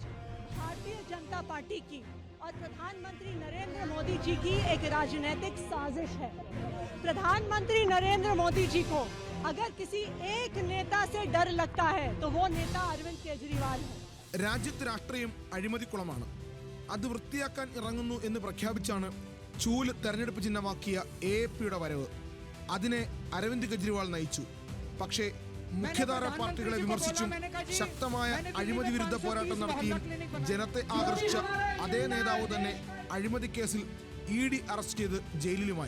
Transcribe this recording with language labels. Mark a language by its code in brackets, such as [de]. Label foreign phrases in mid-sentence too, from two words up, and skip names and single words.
[hi] भारतीय जनता पार्टी की और प्रधानमंत्री नरेंद्र मोदी जी की एक राजनीतिक साजिश है। प्रधानमंत्री नरेंद्र मोदी जी को अगर किसी एक नेता से डर लगता है तो वो नेता अरविंद केजरीवाल है. [ml] രാജ്യത്ത് രാഷ്ട്രീയം അഴിമതിക്കുളമാണ്. അത് വൃത്തിയാക്കാൻ ഇറങ്ങുന്നു എന്ന് പ്രഖ്യാപിച്ചാണ് ചൂല് തെരഞ്ഞെടുപ്പ് ചിഹ്നമാക്കിയ AAPയുടെ വരവ്. അതിനെ അരവിന്ദ് കെജ്രിവാൾ നയിച്ചു. പക്ഷേ മുഖ്യധാര പാർട്ടികളെ വിമർശിച്ചും ശക്തമായ അഴിമതി വിരുദ്ധ പോരാട്ടം നടത്തിയും ജനത്തെ ആകർഷിച്ച അതേ നേതാവ് തന്നെ അഴിമതി കേസിൽ ED അറസ്റ്റ് ചെയ്ത് ജയിലിലുമായി.